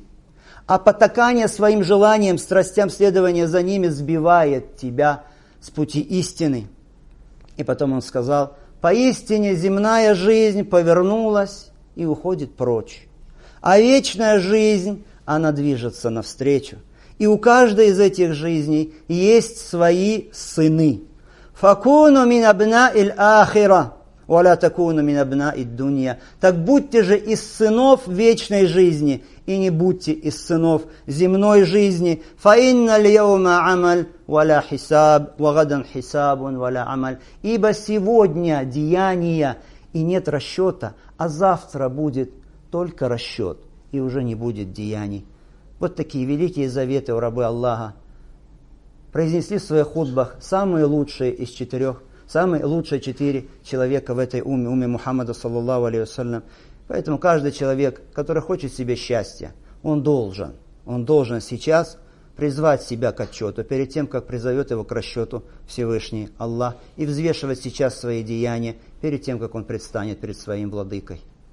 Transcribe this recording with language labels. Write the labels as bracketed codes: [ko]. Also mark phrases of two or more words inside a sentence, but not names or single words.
[ru] А потакание своим желаниям, страстям, следование за ними сбивает тебя с пути истины. И потом он сказал: поистине земная жизнь повернулась и уходит прочь. А вечная жизнь, она движется навстречу. И у каждой из этих жизней есть свои сыны. [ar] «فكونوا من أبناء الآخرة وَلَا تَكُونُ مِنْ أَبْنَاءِ الدُّنْيَا. [ru] Так будьте же из сынов вечной жизни, и не будьте из сынов земной жизни. [ar] فَإِنَّ الْيَوْمَ عَمَلْ وَلَا حِسَابٌ وَغَدًا حِسَابٌ وَلَا عَمَلْ. [ru] Ибо сегодня деяния, и нет расчета, а завтра будет только расчет, и уже не будет деяний. Вот такие великие заветы у рабы Аллаха произнесли в своих хутбах самые лучшие из четырех, самые лучшие 4 человека в этой умме Мухаммада, [ar] صلى الله عليه وسلم. [ru] Поэтому каждый человек, который хочет себе счастья, он должен сейчас призвать себя к отчету, перед тем, как призовет его к расчету Всевышний Аллах, и взвешивать сейчас свои деяния, перед тем, как он предстанет перед своим владыкой.